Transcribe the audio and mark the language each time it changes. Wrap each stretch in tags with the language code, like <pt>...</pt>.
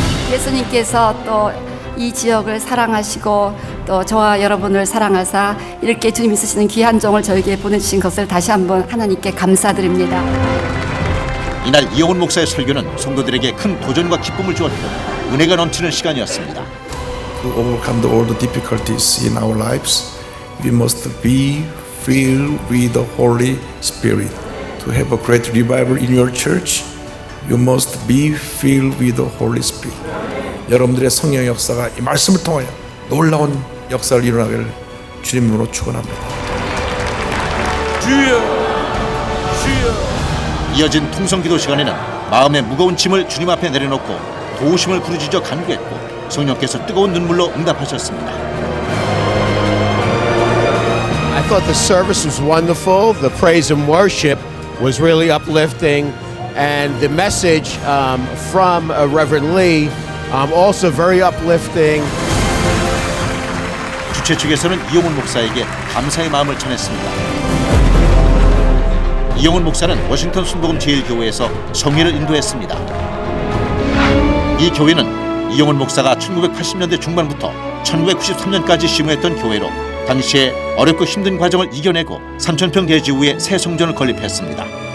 <ko>예수님께서 또 이 지역을 사랑하시고 또 저와 여러분을 사랑하사 이렇게 주님이 쓰시는 귀한 종을 저에게 보내주신 것을 다시 한번 하나님께 감사드립니다. 이날 이영훈 목사의 설교는 성도들에게 큰 도전과 기쁨을 주었고 은혜가 넘치는 시간이었습니다.</ko> <en>To overcome all the difficulties in our lives, we must be filled with the Holy Spirit. To have a great revival in your church, you must be filled with the Holy Spirit.</en> <ko>여러분들의 성령의 역사가 이 말씀을 통하여 놀라운 역사를 일어나기를 주님으로 축원합니다. 주여, 주여. 이어진 통성기도 시간에는 마음의 무거운 짐을 주님 앞에 내려놓고 도우심을 부르짖어 간구했고 성령께서 뜨거운 눈물로 응답하셨습니다.</ko> <en>I thought the service was wonderful. The praise and worship was really uplifting, and the message from Reverend Lee also very uplifting.</en> <ko>주최 측에서는 이영훈 목사에게 감사의 마음을 전했습니다. 이영훈 목사는 워싱턴 순복음 제1교회에서 성회를 인도했습니다. 이 교회는 이영훈 목사가 1980년대 중반부터 1993년까지 심우했던 교회로 당시에 어렵고 힘든 과정을 이겨내고 3,000평 대지 후에 새 성전을 건립했습니다.</ko>